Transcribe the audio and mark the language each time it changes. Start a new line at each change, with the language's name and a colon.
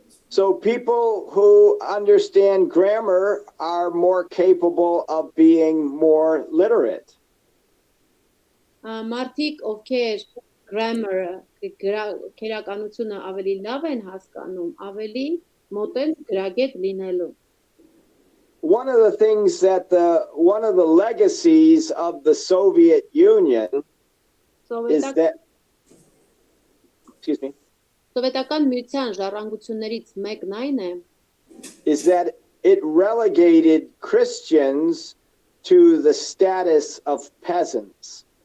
English: So people who understand grammar are more capable of being more literate.
Armenian: Մարդիկ, ովքեր grammar-ը, քերականությունը ավելի լավ են հասկանում, ավելի մոտ են գրագետ լինելու։
English: One of the things that one of the legacies of the Soviet Union is that, excuse me,
Armenian: Սովետական միության ժառանգություններից մեկն այն է,
English: is that it relegated Christians to the status of peasants.